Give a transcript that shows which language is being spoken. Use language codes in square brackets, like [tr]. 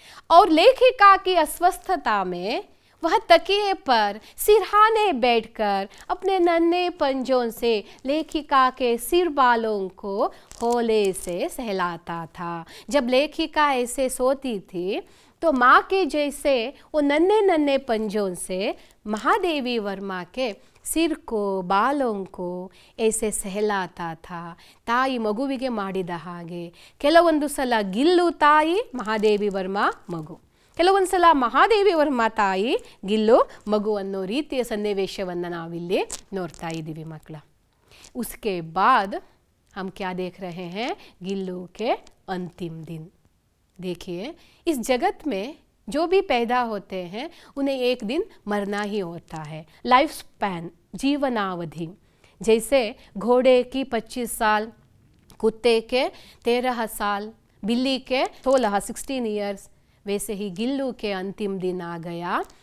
[hi] और लेखिका की अस्वस्थता में वह तकिए पर सिरहाने बैठकर अपने नन्हे पंजों से लेखिका के सिर बालों को होले से सहलाता था. जब लेखिका ऐसे सोती थी तो माँ के जैसे वो नन्हे नन्हे पंजों से महादेवी वर्मा के सिर को बालों को ऐसे सहलाता था. [kn] ತಾಯಿ ಮಗುವಿಗೆ ಮಾಡಿದ ಹಾಗೆ ಕೆಲವೊಂದು ಸಲ ಗಿಲ್ಲು ತಾಯಿ ಮಹಾದೇವಿ ವರ್ಮಾ ಮಗು, ಕೆಲವೊಂದು ಸಲ ಮಹಾದೇವಿ ವರ್ಮಾ ತಾಯಿ ಗಿಲ್ಲು ಮಗು ಅನ್ನೋ ರೀತಿಯ ಸನ್ನಿವೇಶವನ್ನು ನಾವಿಲ್ಲಿ ನೋಡ್ತಾ ಇದ್ದೀವಿ ಮಕ್ಕಳ. [hi] उसके बाद हम क्या देख रहे हैं, गिल्लू के अंतिम दिन. देखिए इस जगत में जो भी पैदा होते हैं उन्हें एक दिन मरना ही होता है. लाइफ स्पैन, जीवनावधि, जैसे घोड़े की 25 साल, कुत्ते के 13 साल, बिल्ली के 16 ईयर्स, वैसे ही गिल्लू के अंतिम दिन आ गया.